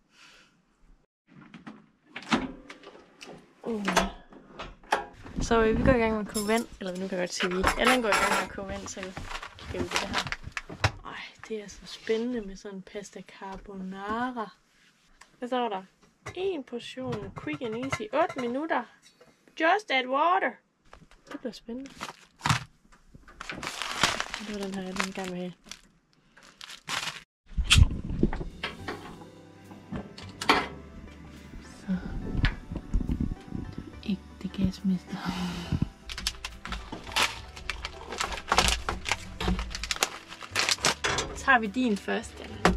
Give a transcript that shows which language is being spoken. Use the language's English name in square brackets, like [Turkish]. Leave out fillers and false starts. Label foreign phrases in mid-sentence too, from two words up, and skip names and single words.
[Danish] Så vi går i gang med at koge vand. Eller nu kan jeg godt sige, at Allan går i gang med at koge vand, så skal vi det her. Ej, det er så spændende med sådan en pasta carbonara. Hvad står der? 1 portion, [English] quick and easy, [Danish] 8 minutter. [English] Just add water. [Danish] Det bliver spændende. Det var den her, jeg den gerne vil have. Så. Ægte gasmester. Så tager vi din først, eller?